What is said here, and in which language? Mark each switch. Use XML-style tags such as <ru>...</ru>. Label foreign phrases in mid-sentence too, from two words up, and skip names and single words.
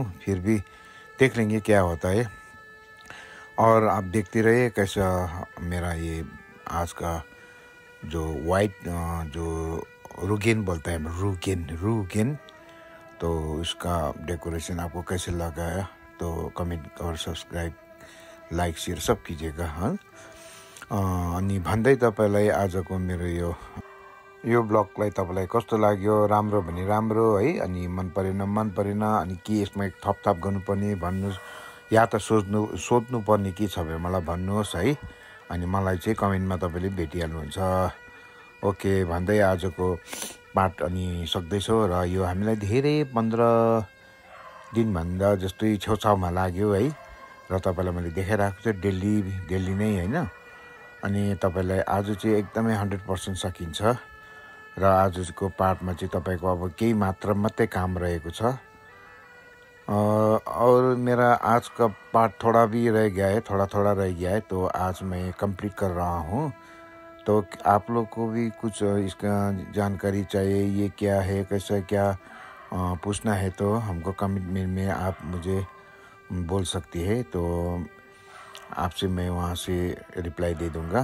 <hi>फिर भी देख लेंगे क्या होता है। और आप देखते रहिए कैसा मेरा ये आज का जो वाइट जो रुगिन बोलता है, रुगिन तो इसका डेकोरेशन आपको कैसे लगा है, तो कमेंट और</hi> <en>subscribe like share</en> <hi>सब कीजिएगा। हाँ,</hi> <ne>अनि भन्दै तपाईलाई आजको मेरो यो ब्लगलाई तपाईलाई कस्तो लाग्यो, राम्रो भने राम्रो है, अनि मन परेन अनि के यसमा थपथाप गर्नुपर्ने भन्नुहोस्, या त सोध्नु पर्ने के छ भने मलाई भन्नुहोस् है। अनि मलाई चाहिँ कमेन्टमा तपाईले भेटिहाल्नुहुन्छ। ओके भन्दै आजको पार्ट अनि सक्दैछौ र यो हामीलाई धेरै 15 दिनभन्दा जस्तै छेउछाउमा लाग्यो है। र तपाईँलाई मैले देखाइरहेको छु डेली नै होइन। अनि तपाईँलाई आज चाहिँ एकदमै 100% सकिन्छ र आजको पार्टमा चाहिँ तपाईँको अब केही मात्रा मात्रै काम रहेको छ।</ne> <hi>और मेरा आज का पार्ट थोड़ा भी रह गया है, थोड़ा रह गया है, तो आज मैं कंप्लीट कर रहा हूँ। तो आप लोग को भी कुछ इसका जानकारी चाहिए, ये क्या है कैसा क्या पूछना है, तो हमको कमेंट में आप मुझे बोल सकती है, तो आपसे मैं वहाँ से रिप्लाई दे दूँगा।</hi>